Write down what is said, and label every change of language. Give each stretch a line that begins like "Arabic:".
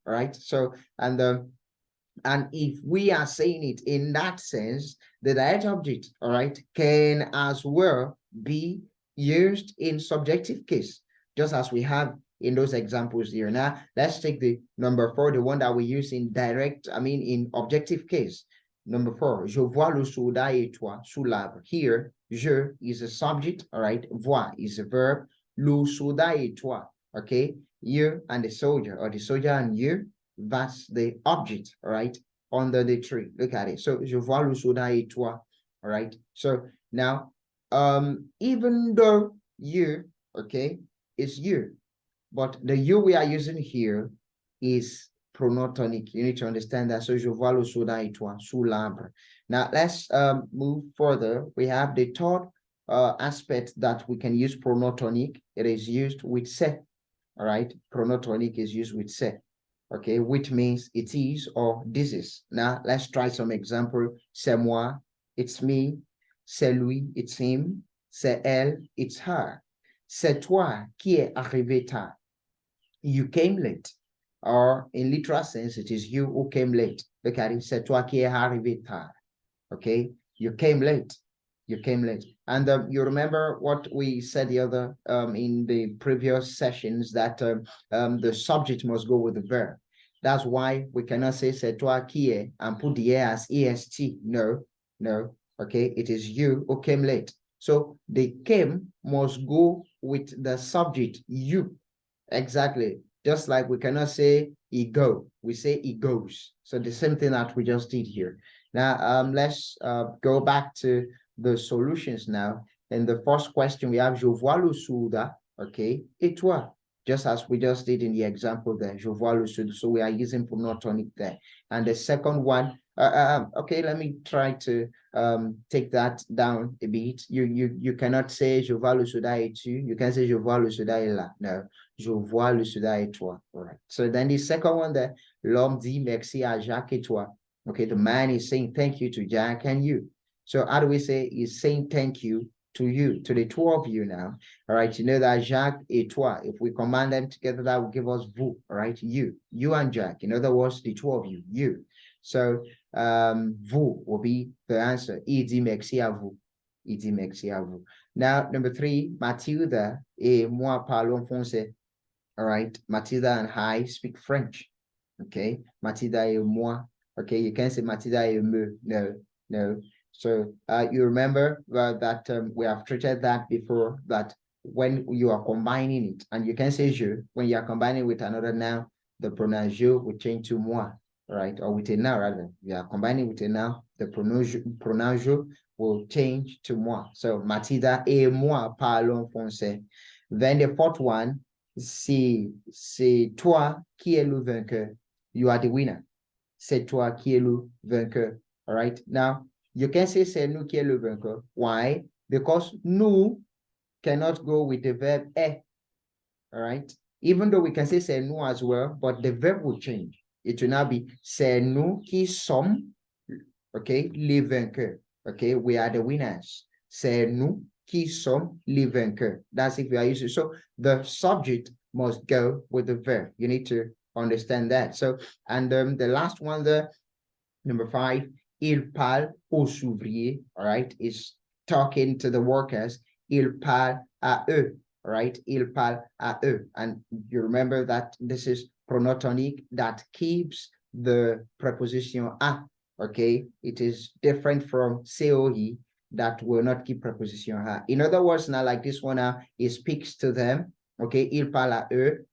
English: All right, so and if we are saying it in that sense, the direct object, all right, can as well be used in subjective case, just as we have in those examples here. Now, let's take the number 4, the one that we use in in objective case. Number 4,
French: je vois le soldat et toi sous l'arbre.
English: Here, je is a subject, all right, vois is a verb,
French: le soldat et toi,
English: okay, you and the soldier, or the soldier and you, that's the object, all right, under the tree. Look at it.
French: So, je vois le soldat et toi,
English: all right. So now, even though you, okay, is you, but the you we are using here is pronoun tonique. You need to understand that.
French: So, je vois le soldat et toi sous l'arbre.
English: Now, let's move further. We have the third aspect that we can use pronoun tonique. It is used with se, all right. Pronoun tonique is used with se. Okay, which means it is or this is. Now, let's try some example.
French: C'est moi,
English: it's me.
French: C'est lui,
English: it's him.
French: C'est elle,
English: it's her.
French: C'est toi qui es arrivé tard.
English: You came late. Or in literal sense, it is you who came late. Look at it.
French: C'est toi qui es arrivé tard.
English: Okay, you came late. You came late. And you remember what we said the other in the previous sessions, that the subject must go with the verb. That's why we cannot say
French: c'est toi qui es
English: and put the as est. No. Okay, it is you who came late. So the came must go with the subject you. Exactly. Just like we cannot say he go, we say he goes. So the same thing that we just did here. Now, let's go back to the solutions now. In the first question, we have
French: je vois le soldat,
English: okay,
French: et toi,
English: just as we just did in the example there, je vois le soldat. So we are using pronoun tonique there. And the second one, okay, let me try to take that down a bit. You cannot say
French: je vois le soldat et tu.
English: You can say
French: je vois le soldat et là. No, je vois le soldat et toi.
English: All right. So then the second one there,
French: l'homme dit merci à Jacques et toi.
English: Okay, the man is saying thank you to Jack and you. So how do we say he's saying thank you to you, to the two of you now? All right, you know that
French: Jacques et toi,
English: if we combine them together, that will give us vous, all right? You and Jack. In other words, the two of you, you. So vous will be the answer.
French: Il dit merci à vous. Il dit merci à vous.
English: Now, number 3,
French: Mathilda et moi parlons français.
English: All right, Mathilda and I speak French. Okay,
French: Mathilda et moi.
English: Okay, you can't say
French: Mathilda et me.
English: No. So you remember that we have treated that before, that when you are combining it, and you can say je, when you are combining with another noun, the pronoun je will change to moi. right? Or with a noun rather. We are combining with a noun. The pronoun je will change to moi.
French: So Matilda et moi parlons français.
English: Then the fourth one,
French: c'est toi qui es le vainqueur.
English: You are the winner.
French: C'est toi qui es le vainqueur.
English: All right. Now you can say
French: c'est nous qui est le vainqueur.
English: Why? Because nous cannot go with the verb est. All right. Even though we can say c'est nous as well, but the verb will change. It will now be
French: c'est nous qui sommes, okay, les vainqueurs.
English: Okay, we are the winners.
French: C'est nous qui sommes les vainqueurs.
English: That's if we are using. So the subject must go with the verb. You need to understand that. So, and the last one there, number 5,
French: il parle aux ouvriers,
English: all right, is talking to the workers.
French: Il parle à eux, all right, il parle à eux.
English: And you remember that this is pronoms toniques that keeps the preposition à, okay? It is different from COE that will not keep preposition à. In other words, now like this one now, it speaks to them, okay?
French: Il parle à eux.